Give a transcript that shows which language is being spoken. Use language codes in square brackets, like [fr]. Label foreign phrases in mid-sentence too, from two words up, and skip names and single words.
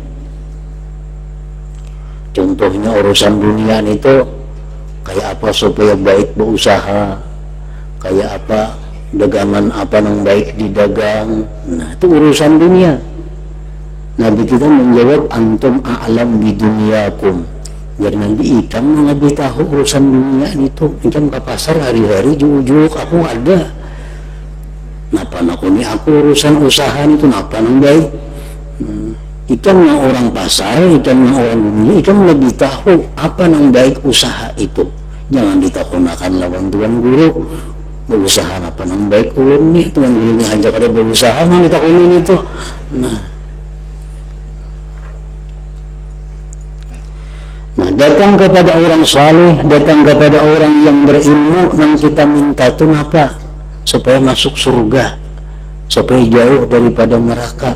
[id] Contohnya urusan dunia itu kayak apa supaya baik berusaha, kayak apa dagangan apa yang baik didagang. Nah, itu urusan dunia. Nabi kita menjawab, [ar] أنتم أعلم بدنياكم. [bjn] Biar nanti ikam lebih tahu urusan dunia itu. Ikam ke pasar hari-hari jujuk aku ada. Napa nak ini aku urusan usaha itu napa nang baik. Ikam yang orang pasar, ikam yang orang dunia, ikam lebih tahu apa nang baik usaha itu. Jangan ditakunakan lawan tuan guru. Berusaha apa nang baik ulun nih, tuan gurunya ajak ada berusaha nang ditakunin itu. [id] Nah, datang kepada orang saleh, datang kepada orang yang berilmu, yang kita minta itu apa? Supaya masuk surga, supaya jauh daripada neraka.